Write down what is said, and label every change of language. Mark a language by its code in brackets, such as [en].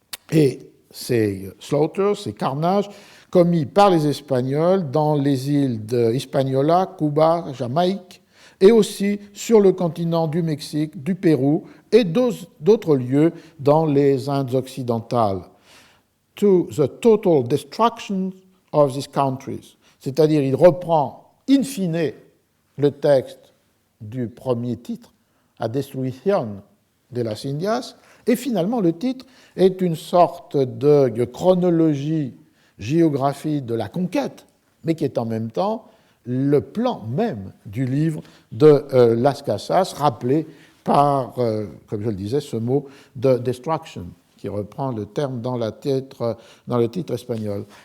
[fr] Et ces slaughters, ces carnages, commis par les Espagnols dans les îles d'Hispaniola, Cuba, Jamaïque, et aussi sur le continent du Mexique, du Pérou et d'autres lieux dans les Indes occidentales. [en] To the total destruction of these countries. [fr] C'est-à-dire, il reprend in fine le texte du premier titre, A Destruction de las Indias, et finalement le titre est une sorte de chronologie, géographie de la conquête, mais qui est en même temps le plan même du livre de Las Casas, rappelé par, comme je le disais, ce mot de destruction, qui reprend le terme dans le titre espagnol.